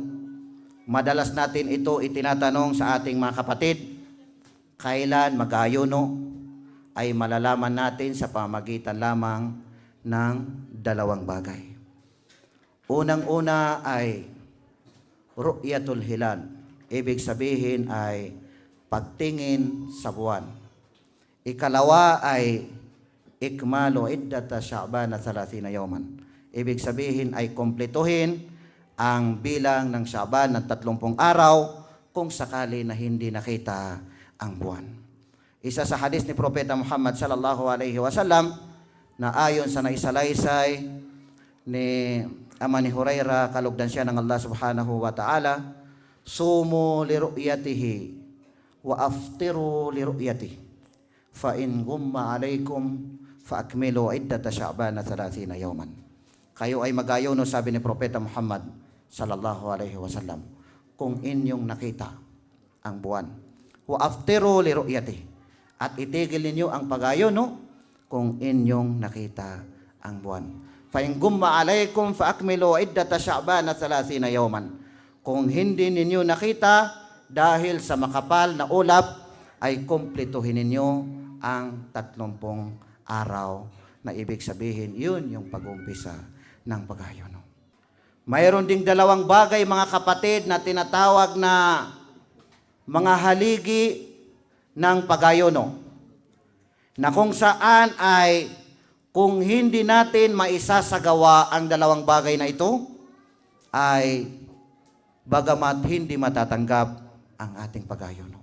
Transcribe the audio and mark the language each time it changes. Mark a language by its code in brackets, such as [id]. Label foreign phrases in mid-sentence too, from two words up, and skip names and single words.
[tl] Madalas natin ito itinatanong sa ating mga kapatid, kailan mag-ayuno, ay malalaman natin sa pamagitan lamang ng dalawang bagay. Unang-una ay [ar] رؤية الهلال. [tl] Ibig sabihin ay pagtingin sa buwan. Ikalawa ay [ar] إكمال عدة شعبان 30 يوما. [tl] Ibig sabihin ay kumpletuhin ang bilang ng Sha'ban ng 30 araw kung sakali na hindi nakita ang buwan. Isa sa hadis ni Propeta Muhammad [ar] صلى الله عليه وسلم [tl] na ayon sa naisalaysay ni Ama ni Hurairah, kalugdan siya ng [ar] Allah سبحانه وتعالى, صوموا لرؤيته وأفطروا لرؤيته فإن غم عليكم فأكملوا عدة شعبان 30 يوما. [tl] Kayo ay mag-ayuno, sabi ni Propeta Muhammad [ar] صلى الله عليه وسلم, [tl] kung inyong nakita ang buwan. [ar] وأفطروا لرؤيته, [tl] at itigil ninyo ang pag-ayuno kung inyong nakita ang buwan. [ar] فإن غم عليكم فأكملوا عدة شعبان 30 يوما. [tl] Kung hindi ninyo nakita dahil sa makapal na ulap, ay kumpletuhin ninyo ang 30 araw, na ibig sabihin yun yung pag-umpisa ng pag-ayuno. Mayroon ding dalawang bagay mga kapatid na tinatawag na mga haligi ng pag-ayuno, na kung saan ay kung hindi natin maisasagawa ang dalawang bagay na ito, ay bagamat hindi matatanggap ang ating pag-ayuno.